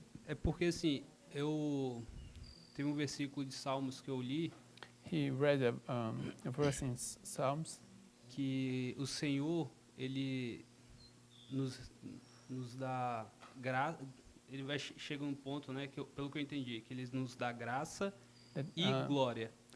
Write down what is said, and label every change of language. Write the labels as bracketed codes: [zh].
[pt] É porque assim, eu tem um versículo de Salmos que eu li. [en] He read a verse in Psalms. [pt] Que o Senhor, ele nos dá graça, ele vai chega um ponto, né, que pelo que eu entendi, que ele nos dá graça e glória.